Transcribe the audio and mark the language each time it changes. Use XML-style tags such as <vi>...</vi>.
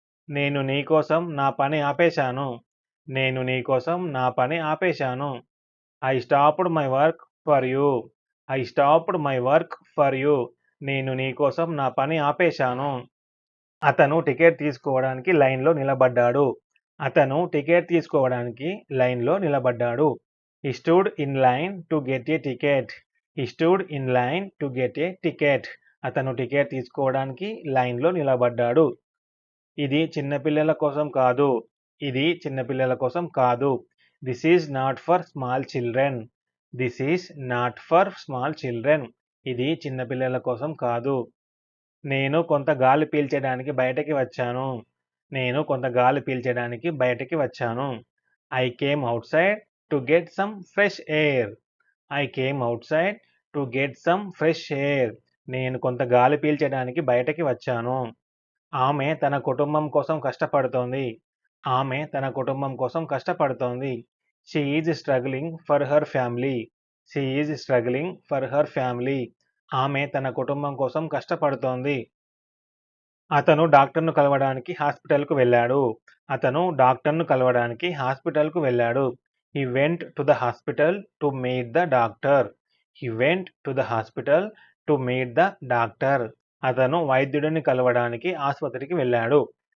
<te>నేను నీకోసం నా పని ఆపేశాను. నేను నీకోసం నా పని ఆపేశాను.</te> <en>I stopped my work for you. I stopped my work for you.</en> <te>నేను నీకోసం నా పని ఆపేశాను. అతను టికెట్ తీసుకోవడానికి లైన్‌లో నిలబడ్డాడు. అతను టికెట్ తీసుకోవడానికి లైన్‌లో నిలబడ్డాడు.</te> <en>He stood in line to get a ticket. He stood in line to get a ticket.</en> <te>అతను టికెట్ తీసుకోవడానికి లైన్‌లో నిలబడ్డాడు. ఇది చిన్న పిల్లల కోసం కాదు. ఇది చిన్న పిల్లల కోసం కాదు.</te> <en>This is not for small children. This is not for small children.</en> <te>ఇది చిన్న పిల్లల కోసం కాదు. నేను కొంత గాలి పీల్చడానికి బయటకి వచ్చాను. నేను కొంత గాలి పీల్చడానికి బయటకి వచ్చాను.</te> <en>I came outside to get some fresh air. I came outside to get some fresh air.</en> <te>నేను కొంత గాలి పీల్చడానికి బయటకి వచ్చాను. ఆమె తన కుటుంబం కోసం కష్టపడుతోంది. ఆమె తన కుటుంబం కోసం కష్టపడుతోంది.</te> <en>She is struggling for her family. She is struggling for her family.</en> <te>ఆమె తన కుటుంబం కోసం కష్టపడుతోంది. అతను డాక్టర్‌ను కలవడానికి హాస్పిటల్‌కు వెళ్ళాడు. అతను డాక్టర్‌ను కలవడానికి హాస్పిటల్‌కు వెళ్ళాడు.</te> <en>He went to the hospital to meet the doctor. He went to the hospital to meet the doctor.</en> <te>అతను వైద్యుడిని కలవడానికి ఆస్పత్రికి వెళ్ళాడు.</te>